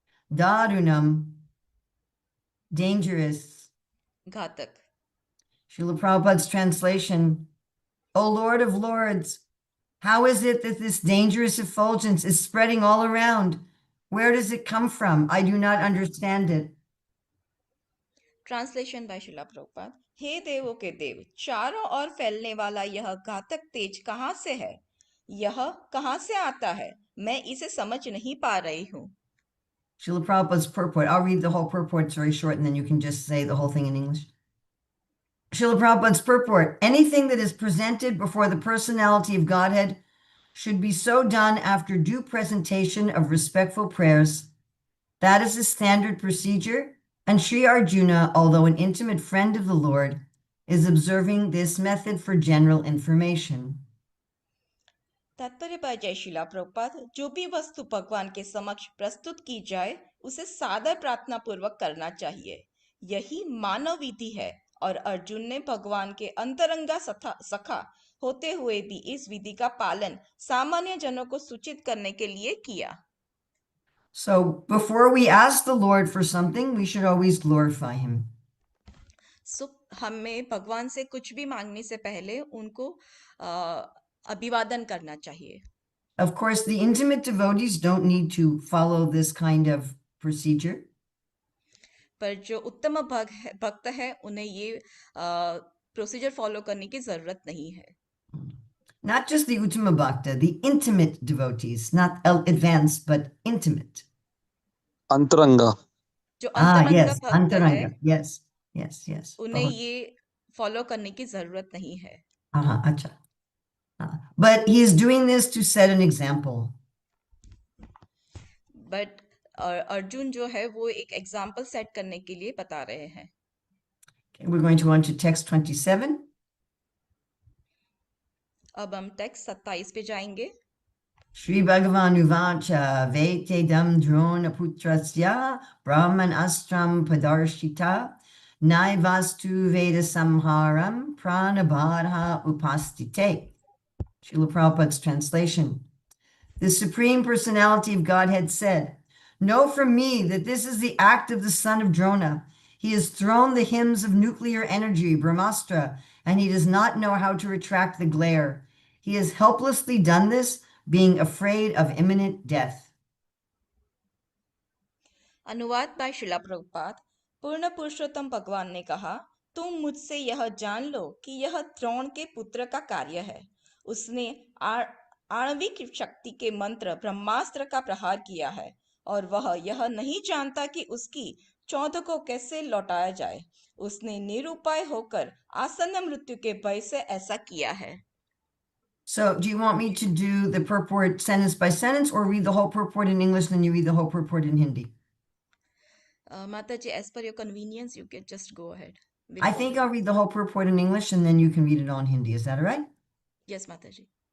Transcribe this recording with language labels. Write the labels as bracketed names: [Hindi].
[English] Darunam. Dangerous. [Hindi] घातक। [English] Srila Prabhupada's translation. O Lord of Lords, how is it that this dangerous effulgence is spreading all around? Where does it come from? I do not understand it. Translation by [Hindi] शिला प्रभुपाद। हे देवों के देव, चारों ओर फैलने वाला यह घातक तेज कहाँ से है? यह कहाँ से आता है? मैं इसे समझ नहीं पा रही हूँ। [English] Srila Prabhupada's purport. I'll read the whole purport. It's very short, and then you can just say the whole thing in English. Srila Prabhupada's purport. Anything that is presented before the personality of Godhead should be so done after due presentation of respectful prayers. That is the standard procedure, and Sri Arjuna, although an intimate friend of the Lord, is observing this method for general information. [Hindi] तात्पर्य bye जय शिला प्रभुपाद। जो भी वस्तु भगवान के समक्ष प्रस्तुत की जाए उसे सादर प्रार्थना पूर्वक करना चाहिए। यही मानव विधि है और अर्जुन ने भगवान के अंतरंगा सखा होते हुए भी इस विधि का पालन सामान्य जनों को सूचित करने के लिए किया। [English] So before we ask the Lord for something, we should always glorify him. [Hindi] हमें भगवान से कुछ भी मांगने से पहले उनको अभिवादन करना चाहिए। [English] Of course, the intimate devotees don't need to follow this kind of procedure. [Hindi] पर जो उत्तम भक्त है उन्हें ये [English] procedure follow [Hindi] करने की जरूरत नहीं है। [English] Not just the Uttama Bhakta, the intimate devotees, not advanced, but intimate. [Hindi] अंतरंगा। जो अंतरंग [English] Yes, [Hindi] भक्त Antaranga. है [English] Yes. [Hindi] उन्हें ये फॉलो करने की जरूरत नहीं है। Acha. [English] But he is doing this to set an example. [Hindi] But Arjun जो है वो एक [English] example set [Hindi] करने के लिए बता रहे हैं। [English] Okay, we're going to go on to text 27. [Hindi] अब हम टेक्स्ट 27 पे जाएंगे। [Sanskrit] Shri Bhagavan Uvacha Vetedam Drona Putrasya Brahman Astram Padarshita Naivastu Veda Samharam Pranabadha Upastite. [English] Srila Prabhupada's translation. The Supreme Personality of Godhead said, "Know from me that this is the act of the son of Drona. He has thrown the hymns of nuclear energy, Brahmastra, and he does not know how to retract the glare. He has helplessly done this, being afraid of imminent death." [Hindi] अनुवाद bye शिला प्रभुपाद। पूर्ण पुरुषोत्तम भगवान ने कहा, तुम मुझसे यह जान लो कि यह द्रोण के पुत्र का कार्य है। उसने आणविक शक्ति के मंत्र ब्रह्मास्त्र का प्रहार किया है और वह यह नहीं जानता कि उसकी चौध को कैसे लौटाया जाए। उसने निरुपाय होकर आसन्न मृत्यु के भय से ऐसा किया है। [English] So, do you want me to do the purport sentence by sentence or read the whole purport in English, then you read the whole purport in Hindi? Mataji, as per your convenience, you can just go ahead. I think I'll read the whole purport in English and then you can read it all in Hindi. Is that all right? Yes, Mataji.